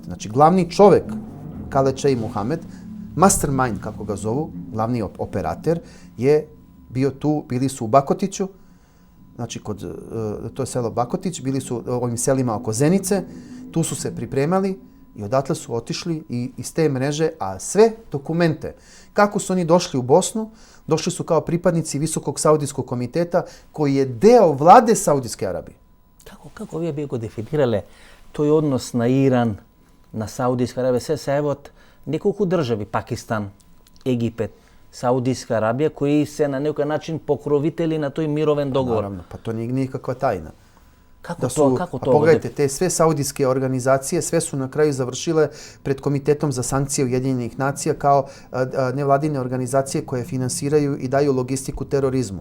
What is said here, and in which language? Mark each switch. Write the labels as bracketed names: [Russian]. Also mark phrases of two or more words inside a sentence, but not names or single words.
[Serbian] Znači, glavni čovek Khaled Šeid Muhammed, mastermind, kako ga zovu, glavni operater, je bio tu, bili su u Bakotiću, znači to je selo Bakotić, bili su u ovim selima oko Zenice, tu su se pripremali i odatle su otišli i iz te mreže, a sve dokumente, kako su oni došli u Bosnu, došli su kao pripadnici Visokog Saudijskog komiteta, koji je deo vlade Saudijske Arabije. [Macedonian] Како вие би го дефинирале тој однос на Иран, на Саудиска Арабија, се ево од неколку држави, Пакистан, Египет, [Serbian] Saudijska Arabija, koji se na neki način pokrovitelji na [Macedonian] toj miroven dogovor. [Serbian] Naravno, pa to nije nikakva tajna. Kako to? Pogledajte, te sve saudijske organizacije, sve su na kraju završile pred Komitetom za sankcije Ujedinjenih nacija kao nevladine organizacije koje finansiraju i daju logistiku terorizmu.